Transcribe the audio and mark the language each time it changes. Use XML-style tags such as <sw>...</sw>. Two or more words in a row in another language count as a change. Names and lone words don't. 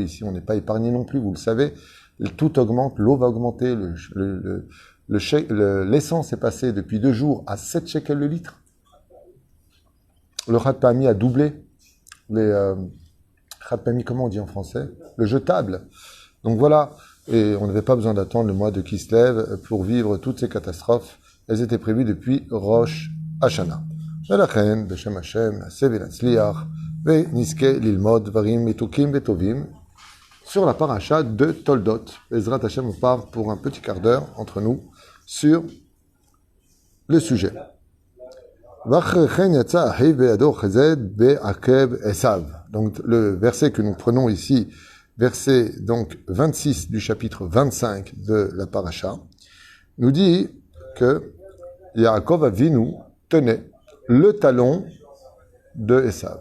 <fr>Ici, on n'est pas épargné non plus, vous le savez. Tout augmente, l'eau va augmenter, l'essence est passée depuis 2 jours à 7 shekels le litre. Le</fr> <he>חד פעמי</he> <fr>a doublé.</fr> <he>חד פעמי,</he> <fr>comment on dit en français? Le jetable. Donc voilà. Et on n'avait pas besoin d'attendre le mois de Kislev pour vivre toutes ces catastrophes. Elles étaient prévues depuis Rosh Hashanah.</fr> <he>ולכן, בשם השם, נעשה ונצליח, ונזכה ללמוד דברים מתוקים וטובים</he> <fr>sur la paracha de Toldot.</fr> <he>בעזרת השם,</he> <fr>on part pour un petit quart d'heure entre nous sur le sujet. Donc le verset que nous prenons ici, verset donc 26 du chapitre 25 de la paracha, nous dit que Yaakov Avinu tenait le talon de Esav.</fr>